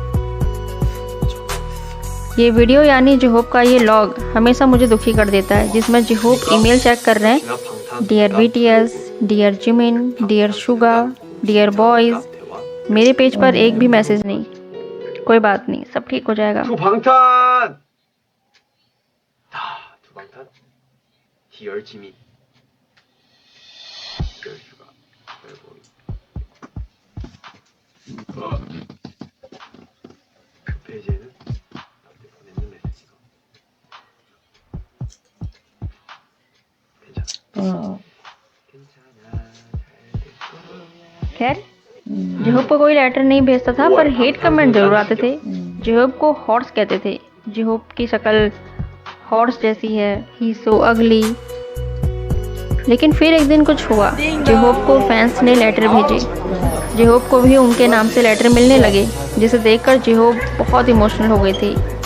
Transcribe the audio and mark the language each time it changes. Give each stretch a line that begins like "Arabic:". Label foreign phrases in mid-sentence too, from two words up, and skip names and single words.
Hindi: ये वीडियो यानी जेहोप का ये लॉग हमेशा मुझे दुखी कर देता है, जिसमें जेहोप
English: email check
Hindi: कर रहे हैं।
English: Dear BTS, dear Jimin, dear Suga, dear boys.
Hindi: मेरे पेज पर एक भी मैसेज नहीं। कोई बात नहीं, सब ठीक हो जाएगा।
Korean: 두방탄! 두방탄? 디얼 지민 디얼 슈가
English: dear boy
Korean: 그 페이지에는 나한테 보내는 메시지가 괜찮아 괜찮아 잘될 거야।
Hindi: खैर जेहोप को कोई लेटर नहीं भेजता था, पर हेट कमेंट जरूर आते थे। जेहोप को हॉर्स कहते थे। जेहोप की शक्ल हॉर्स जैसी है,
English: he so ugly.
Hindi: लेकिन फिर एक दिन कुछ हुआ। जेहोप को फैंस ने लेटर भेजे। जेहोप को भी उनके नाम से लेटर मिलने लगे, जिसे देखकर जेहोप बहुत इमोशनल हो गए थे।